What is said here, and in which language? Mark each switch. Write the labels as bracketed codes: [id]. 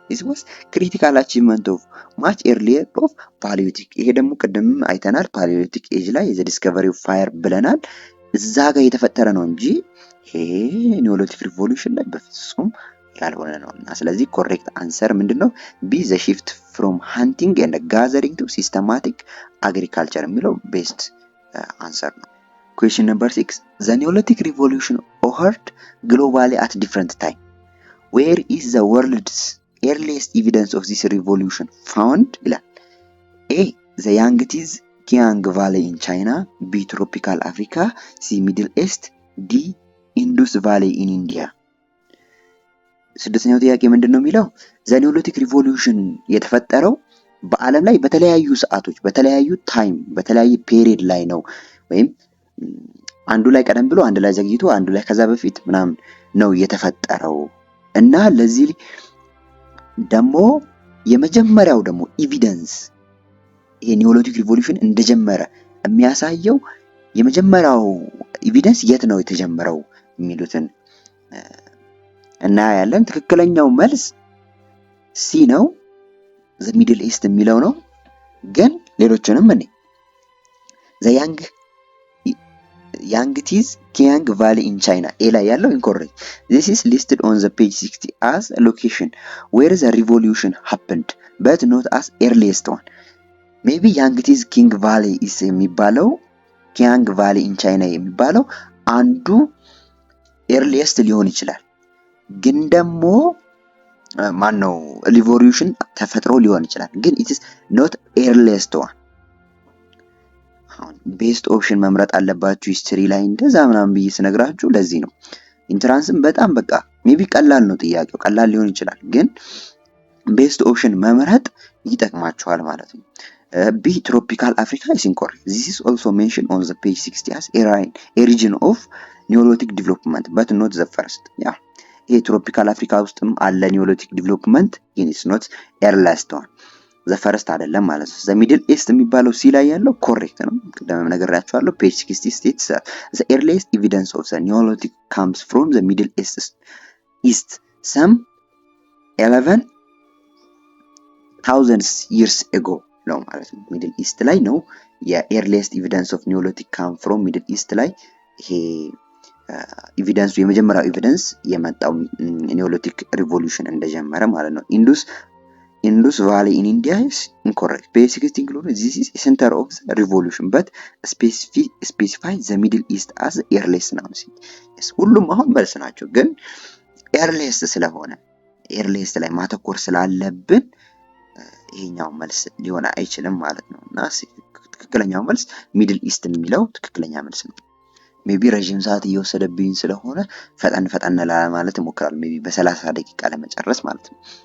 [en] this was critical achievement of much earlier of [am] ፓሊዮሊቲክ። ይሄ ደግሞ ቅድም አይተናል ፓሊዮሊቲክ ኤጅ ላይ [en] the discovery of fire [am] ብለናል። እዛ ጋር የተፈጠረ ነው እንጂ ይሄ ኒዮሊቲክ ሪቮሉሽን ላይ በፍጹም ያልሆነ ነው እና ስለዚህ ኮሬክት አንሰር ምንድነው ቢ ዘ [en] shift from hunting and gathering to systematic agriculture [am] የሚለው ቤስት አንሰር ነው። [en] question number 6 the Neolithic revolution occurred globally at different time. Where is the world's earliest evidence of this revolution found? [am] ይላል። [en] A. the Yangtze Kiang Valley in China. B. tropical Africa. C. Middle East. D. Indus Valley in India. [am] ስድስተኛው ጥያቄ ምንድነው የሚለው ዘ ኒዮሊቲክ ሪቮሉሽን የተፈጠረው በአለም ላይ በተለያዩ ሰዓቶች በተለያዩ ታይም በተለያየ ፔሪድ ላይ ነው ወይም አንዱ ላይ ቀደም ብሎ አንዱ ላይ ዘግይቶ አንዱ ላይ ከዛ በፊት ምናምን ነው የተፈጠረው እና ለዚህ ደግሞ የመጀመሪያው ደግሞ ኤቪደንስ ይሄ ኒዮሊቲክ ሪቮሉሽን እንደጀመረ የሚያሳየው የመጀመሪያው ኤቪደንስ የት ነው የተጀመረው የሚሉትን እና ያለን ትክክለኛው መልስ ሲ ነው ዘ ሚድል ኢስት የሚለው ነው ግን ሌሎችንም እኔ ዘ [en] Yangtze Kiang Valley in China [am] ኤ ላይ ያለው incorrect. [en] This is listed on the page 60 as a location where the revolution happened but not as earliest one. [am] Maybe Yangtze Kiang Valley is የሚባለው Kiang Valley in China የሚባለው አንዱ earliest ሊሆን ይችላል ግን ደግሞ ማን ነው ሪቮሉሽን ተፈጥሮ ሊሆን ይችላል ግን [en] it is not earliest one. [am] አሁን ቤስት ኦፕሽን መምረጥ አለባችሁ ሂስትሪ ላይ እንደዛ ምናምን ብዬ ስነግራችሁ ለዚህ ነው ኢንትራንስም በጣም በቃ ሜቢ ቀላል ነው ጥያቄው ቀላል ሊሆን ይችላል ግን ቤስት ኦፕሽን መምረጥ ይጠቅማችኋል ማለት ነው። B. [en] tropical Africa is incorrect. This is also mentioned on the page 60 as a region of Neolithic development but not the first. Yeah. [am] ይሄ ትሮፒካል አፍሪካ ውስጥም አለ ኒዮሊቲክ ዲቨሎፕመንት ግን [en] it's not earliest one. the first [am] አይደለም ማለት ነው። [en] the middle east [am] የሚባለው ሲ ላይ ያለው ኮሬክት ነው ቅድም ነገራችኋለሁ [en] page 60 states the earliest evidence of the Neolithic comes from the middle east some 11,000 years ago [am] ነው ማለት ነው። middle east ላይ ነው የearliest evidence of Neolithic come from middle east ላይ ይሄ ኤቪደንሱ የመጀመሪያው ኤቪደንስ የመጣው ኒዮሊቲክ ሪቮሉሽን እንደጀመረ ማለት ነው። [en] Indus Valley in India is incorrect. Basically include this is center of the revolution but specify the Middle East as the earliest now. Yes, [am] ሁሉም አሁን መልስ ናቸው ግን ኤርሊየስት ስለሆነ ኤርሊየስት ላይ ማተኮር ስላለብን ይሄኛው መልስ ሊሆን አይችልም ማለት ነው። እና ትክክለኛው መልስ ሚድል ኢስት የሚለው ትክክለኛ መልስ ነው። ሜቢ ረዥም ሰዓት እየወሰደብኝ ስለሆነ ፈጠን ለማለት እሞክራለሁ። ሜቢ በ30 ደቂቃ ለመጨረስ ማለት ነው።